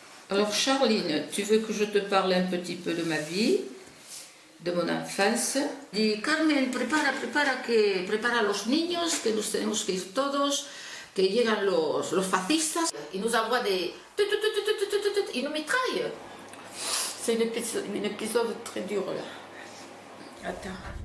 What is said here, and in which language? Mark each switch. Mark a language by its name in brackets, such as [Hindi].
[French] Alors Charline, tu veux que je te parle un petit peu de ma vie, de mon enfance? [Spanish] Di Carmen, prepara a los niños, que nos tenemos que ir todos, que llegan los fascistas y nos [French] envoient des... Ils nous mitraillent. C'est un épisode très dur là. Attends.